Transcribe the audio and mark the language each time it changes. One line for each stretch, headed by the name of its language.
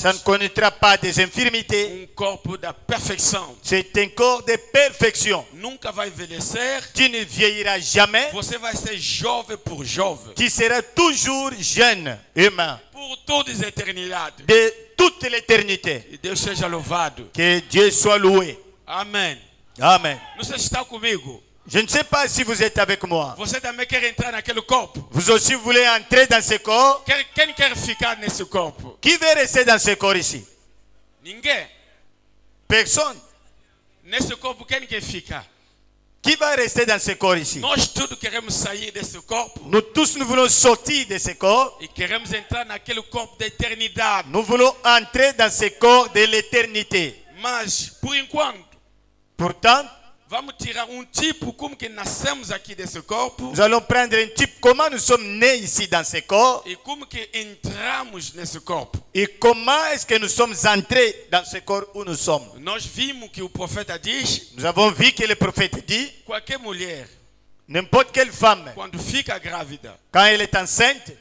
French: Ça ne connaîtra pas des infirmités.
Portuguese: Corpo da perfeição.
French: C'est un corps de perfection.
Portuguese: Nunca vai envelhecer.
French: Tu ne vieilliras jamais.
Portuguese: Você vai ser jovem por jovem.
French: Tu seras toujours jeune, humain.
Portuguese: Por toda a eternidade.
French: De toute l'éternité.
Portuguese: E Deus seja louvado.
French: Que Dieu soit loué.
Portuguese: Amém.
French: Amen.
Portuguese: Você está comigo?
French: Je ne sais pas si vous êtes avec moi.
Portuguese: Você também quer entrar naquele corpo?
French: Vous aussi voulez entrer dans ce corps?
Portuguese: Quem quer ficar nesse corpo?
French: Qui veut rester dans ce corps ici?
Portuguese: Ninguém.
French: Personne.
Portuguese: Nesse corpo, quem quer ficar?
French: Qui va rester dans ce corps ici?
Portuguese: Nós todos queremos sair desse corpo.
French: Nous tous, nous voulons sortir de ce corps.
Portuguese: E queremos entrar naquele corpo da eternidade.
French: Nous voulons entrer dans ce corps de l'éternité.
Portuguese: Mas, por enquanto,
French: pourtant,
Portuguese: vamos tirar tipo como que nascemos aqui desse corpo.
French: Nous allons prendre un type comment nous sommes nés ici dans ce corps.
Portuguese: E como que entramos nesse corpo.
French: Et comment est-ce que nous sommes entrés dans ce corps où nous sommes.
Portuguese: Nós vimos que o profeta diz.
French: Nous avons vu que le prophète dit.
Portuguese: Qualquer mulher.
French: N'importe quelle femme.
Portuguese: Quando fica grávida.
French: Quand elle est enceinte.